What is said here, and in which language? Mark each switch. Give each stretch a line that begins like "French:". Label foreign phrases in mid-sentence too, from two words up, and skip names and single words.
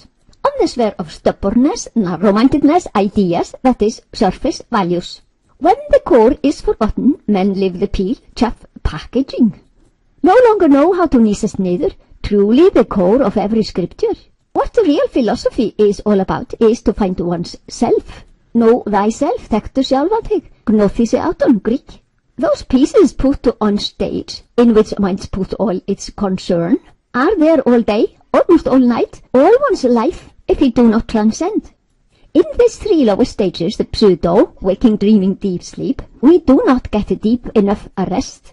English: On the sphere of stubbornness, narrow-mindedness, ideas, that is surface values. When the core is forgotten, men live the peel, chaff, packaging. No longer know how to
Icelandic: nýsast niður,
English: truly the core of every scripture. What the real philosophy is all about is to find one's self. Know thyself,
Icelandic: þekktu sjálfan þig,
English: gnothise out on Greek. Those pieces put on stage, in which minds put all its concern, are there all day, almost all night, all one's life, if we do not transcend. In these three lower stages, the pseudo, waking, dreaming, deep sleep, we do not get deep enough rest.